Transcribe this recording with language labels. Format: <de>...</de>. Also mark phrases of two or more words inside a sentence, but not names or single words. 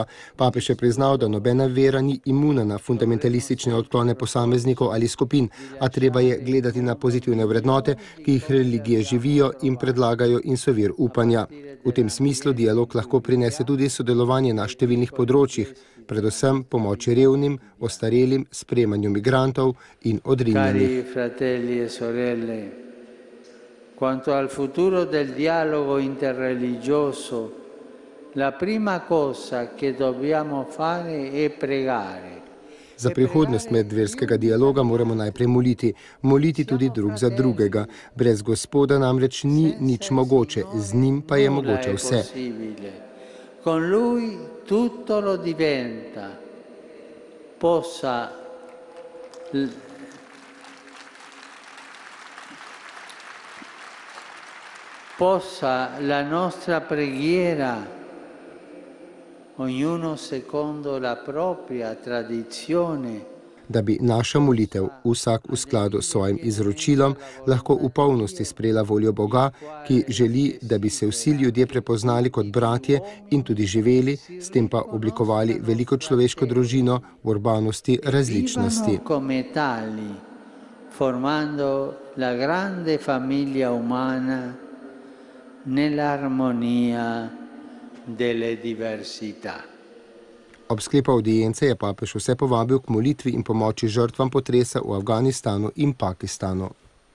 <sl>Papež je priznal, da nobena vera ni imuna na fundamentalistične odklone posameznikov ali skupin, a treba je gledati na pozitivne vrednote, ki jih religije živijo in predlagajo in so vir upanja. V tem smislu dialog lahko prinese tudi sodelovanje na številnih področjih, predvsem pomoči revnim, ostarelim, sprejemanju migrantov in odrinjenih.</sl> <it>Quanto al futuro del dialogo interreligioso, la prima cosa che dobbiamo fare è pregare.</it> <sl>Za prihodnost medverskega dialoga moramo najprej moliti tudi drug za drugega. Brez Gospoda namreč ni nič mogoče, z njim pa je mogoče vse.</sl> <it>Con lui tutto lo diventa. Possa la nostra preghiera, ognuno secondo la propria tradizione,</it> <sl>da bi naša molitev, vsak v skladu s svojim izročilom, lahko v polnosti sprejela voljo Boga, ki želi, da bi se vsi ljudje prepoznali kot bratje in tudi živeli, s tem pa oblikovali veliko človeško družino v urbanosti različnosti.</sl> <it>Formando la grande famiglia umana nell'armonia delle diversità.</it> <sl>Ob sklepu avdience je papež vse povabil k molitvi in pomoči žrtvam potresa v Afganistanu in Pakistanu.</sl>